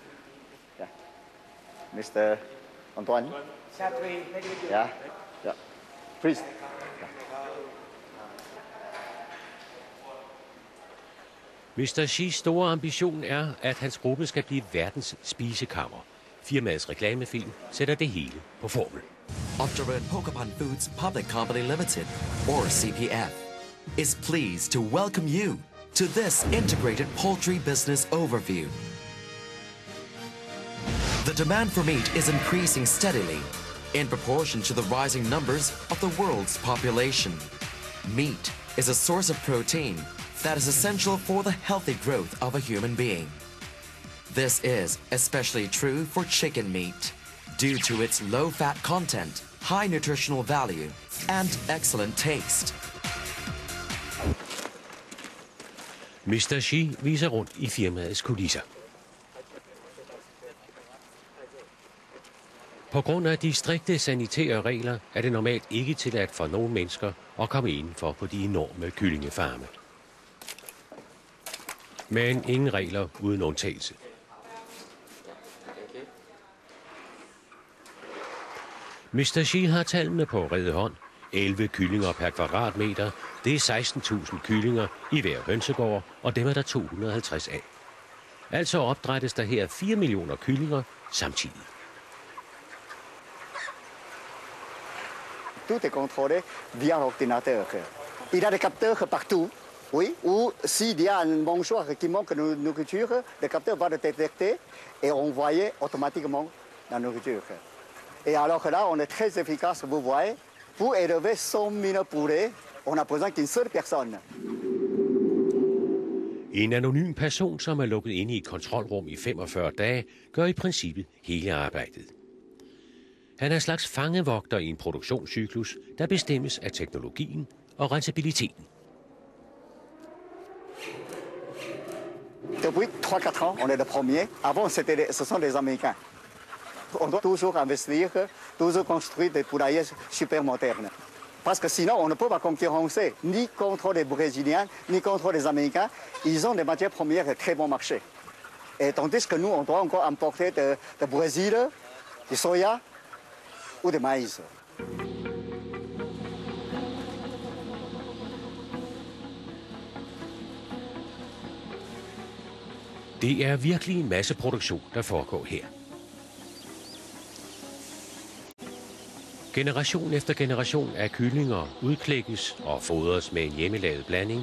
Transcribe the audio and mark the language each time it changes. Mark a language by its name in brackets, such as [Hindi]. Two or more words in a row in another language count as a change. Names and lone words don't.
[Danish] Mr. Antoine. Ja, ja. Please. Mr. Xis store ambition er, at hans gruppe skal blive verdens spisekammer. Firmaets reklamefilm sætter det hele på formel. [English] Octoroon Pokemon Foods Public Company Limited, or CPF, is pleased to welcome you to this integrated poultry business overview. The demand for meat is increasing steadily in proportion to the rising numbers of the world's population. Meat is a source of protein that is essential for the healthy growth of a human being. This is especially true for chicken meat, due to its low fat content, high nutritional value, and excellent taste. [Danish] Mr. Xi viser rundt i firmaets kulisser. På grund af de strikte sanitære regler er det normalt ikke tilladt for nogle mennesker at komme indenfor på de enorme kyllingefarme. Men ingen regler uden undtagelse. Mr. Xi har tallene på rede hånd. 11 kyllinger per kvadratmeter. Det er 16.000 kyllinger i hver hønsegård, og dem er der 250 af. Altså opdrættes der her 4 millioner kyllinger samtidig. [French] Tout est contrôlé via l'ordinateur. Il y a des capteurs partout, oui, ou s'il y a un mangeoire qui manque de nourriture, le capteur va le détecter et envoyer automatiquement la nourriture. Et alors là, on est très efficace, vous voyez. Pour élever 100 000 poulets, on a besoin d'une seule personne. [Danish] En anonym person, som er lukket inde i et kontrolrum i 45 dage, gør i princippet hele arbejdet. Han er en slags fangevogter i en produktionscyklus, der bestemmes af teknologien og rentabiliteten. [French] Depuis 3-4 ans, on est le premier. Avant, ce sont les Américains. On doit toujours investir, toujours construire des poulaillers super modernes. Parce que sinon, on ne peut pas concurrencer ni contre les Brésiliens, ni contre les Américains. Ils ont des matières premières de très bon marché. Et tandis que nous, on doit encore importer de Brésil, du soja ou de maïs. [Danish] Det er virkelig en masseproduktion, der foregår her. Generation efter generation af kyllinger udklækkes og fodres med en hjemmelavet blanding.